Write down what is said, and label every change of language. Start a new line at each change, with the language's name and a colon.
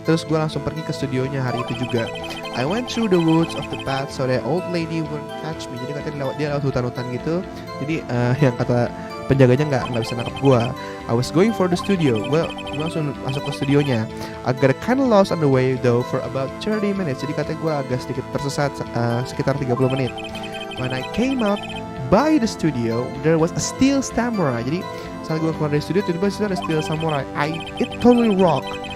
Indonesian: Terus gue langsung pergi ke studionya hari itu juga.
English: I went through the woods of the path so that old lady wouldn't catch me.
Indonesian: Jadi katanya dia lewat hutan-hutan gitu. Jadi yang kata penjaganya nggak bisa nangkep gue.
English: I was going for the studio.
Indonesian: Gue langsung masuk ke studionya.
English: I got kind of lost on the way though for about 30 minutes.
Indonesian: Jadi katanya gue agak sedikit tersesat sekitar 30 menit.
English: When I came out by the studio, there was a Steel Samurai.
Indonesian: Jadi saat gue keluar dari studio, tiba-tiba ada Steel Samurai.
English: It totally rocked.